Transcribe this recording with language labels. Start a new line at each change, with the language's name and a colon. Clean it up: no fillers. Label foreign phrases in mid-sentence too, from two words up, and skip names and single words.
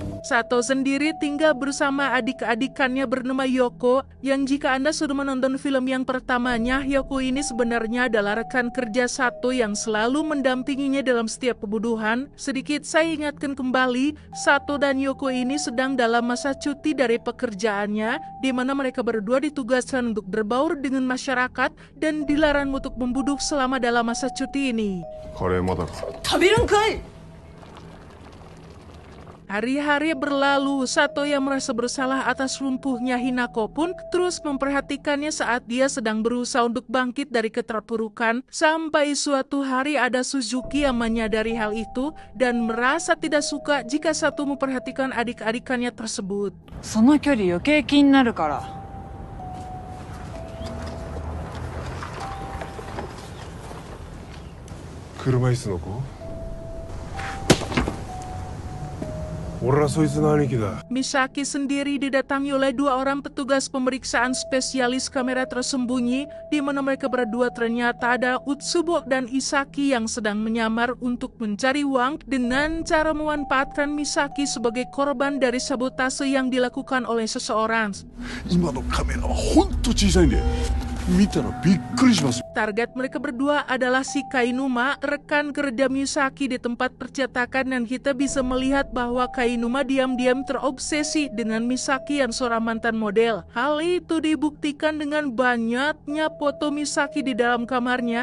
Indonesian: Sato sendiri tinggal bersama adik-adikannya bernama Yoko, yang jika Anda sudah menonton film yang pertamanya, Yoko ini sebenarnya adalah rekan kerja Sato yang selalu mendampinginya dalam setiap pembunuhan. Sedikit saya ingatkan kembali, Sato dan Yoko ini sedang dalam masa cuti dari pekerjaannya, di mana mereka berdua ditugaskan untuk berbaur dengan masyarakat dan dilarang untuk membunuh selama dalam masa cuti ini.
Japanese: カレーまだか。食べるんかい。
Indonesian: Hari-hari berlalu, Sato yang merasa bersalah atas lumpuhnya Hinako pun terus memperhatikannya saat dia sedang berusaha untuk bangkit dari keterpurukan. Sampai suatu hari ada Suzuki yang menyadari hal itu dan merasa tidak suka jika Sato memperhatikan adik-adikannya tersebut.
Japanese: その距離余計気になるから。車椅子の子？俺はそいつの兄貴だ。
Indonesian: Misaki sendiri didatangi oleh dua orang petugas pemeriksaan spesialis kamera tersembunyi, di mana mereka berdua ternyata ada Utsubo dan Isaki yang sedang menyamar untuk mencari uang dengan cara memanfaatkan Misaki sebagai korban dari sabotase yang dilakukan oleh seseorang.
Japanese: 今のカメラはほんと小さいんで、見たらびっくりします。
Indonesian: Target mereka berdua adalah si Kainuma, rekan kerja Misaki di tempat percetakan, dan kita bisa melihat bahwa Kainuma diam-diam terobsesi dengan Misaki yang seorang mantan model. Hal itu dibuktikan dengan banyaknya foto Misaki di dalam kamarnya.